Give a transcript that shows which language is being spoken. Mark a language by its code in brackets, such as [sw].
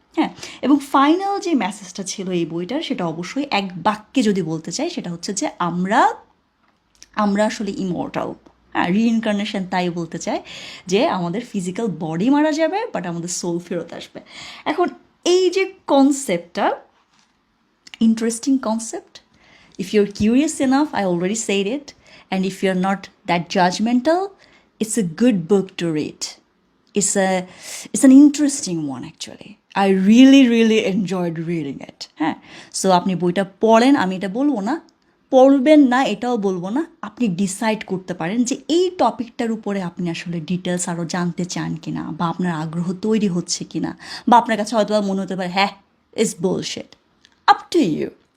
[bn] হ্যাঁ, এবং ফাইনাল যে মেসেজটা ছিল এই বইটার, সেটা অবশ্যই এক বাক্যে যদি বলতে চাই, সেটা হচ্ছে যে আমরা আসলে ইমর্টাল। হ্যাঁ, রিইনকার্নেশন তাই বলতে চায় যে আমাদের ফিজিক্যাল বডি মারা যাবে, বাট আমাদের সোল ফেরত আসবে। এখন এই যে কনসেপ্টটা, [en] interesting concept. If you're curious enough, I already said it, and if you're not that judgmental, it's a good book to read. It's an interesting one actually. I really enjoyed reading it. [bn] হ্যাঁ, so আপনি বইটা পড়েন, আমি এটা বলবো না পড়বেন না, এটাও বলবো না। আপনি ডিসাইড করতে পারেন যে এই টপিকটার উপরে আপনি আসলে ডিটেলস আরও জানতে চান কিনা, বা আপনার আগ্রহ তৈরি হচ্ছে কিনা, বা আপনার কাছে হয়তো মনে হতে পারে হ্যাঁ [en] It's bullshit. Up to you.